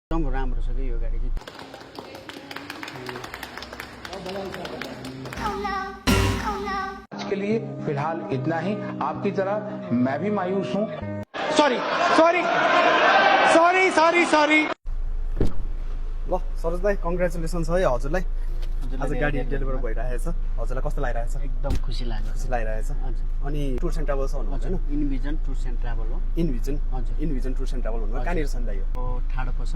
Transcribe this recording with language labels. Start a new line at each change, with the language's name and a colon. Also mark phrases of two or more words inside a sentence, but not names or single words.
Nepali: एकदम राम्रो छ कि यो गाडी चाहिँ।
Hindi: आज के लिए फिलहाल इतना ही। आपकी तरह मैं भी मायूस हूँ। सॉरी सॉरी सॉरी सॉरी सॉरी।
Nepali: ल सरोज दाई कङ्ग्रेचुलेसन्स है हजुरलाई। आज गाडी डेलिभर भइरहेछ। हजुरलाई कस्तो लागिरहेछ? एकदम खुसी लाग्यो। खुसी लागिरहेछ। हजुर। अनि टुर्स एन्ड ट्राभल्स भन्नुहुन्छ हैन? इनभिजन टुर्स एन्ड ट्राभल हो। इनभिजन हजुर। इनभिजन टुर्स एन्ड ट्राभल भन्नु कहाँनिर छ नि दाइ यो? ठाडो पसल।